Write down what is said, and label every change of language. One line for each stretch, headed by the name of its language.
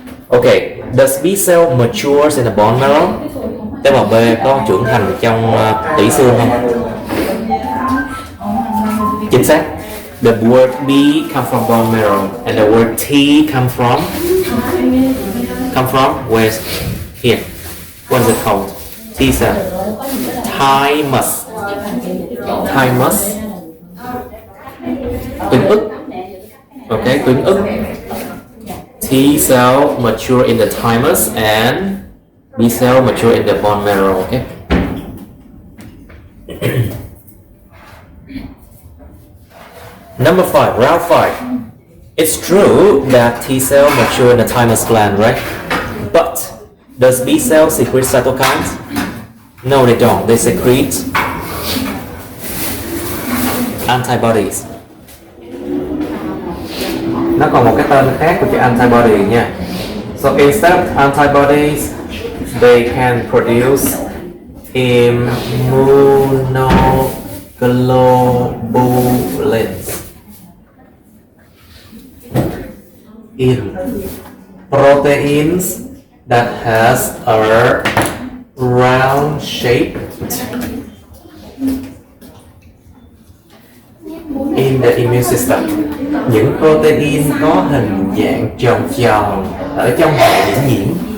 English: Okay, does B cell matures in the bone marrow?
Vietnamese: Tế bào B có trưởng thành trong tủy xương không? Chính xác.
English: The word B come from bone marrow and the word T come from where's here? What is it called? T cell. Thymus. Thymus.
Vietnamese: Tuyến ức. Okay, tuyến ức.
English: T cell mature in the thymus and B cell mature in the bone marrow. Okay. Number 5, round 5. It's true that T cell mature in the thymus gland, right? But does B cell secrete cytokines? No, they don't. They secrete antibodies.
Vietnamese: Nó còn một cái tên khác của cái antibody nha.
English: So instead of antibodies, they can produce immunoglobulins. In proteins that has a round shape in the immune system.
Vietnamese: Những protein có hình dạng tròn tròn ở trong hệ miễn nhiễm.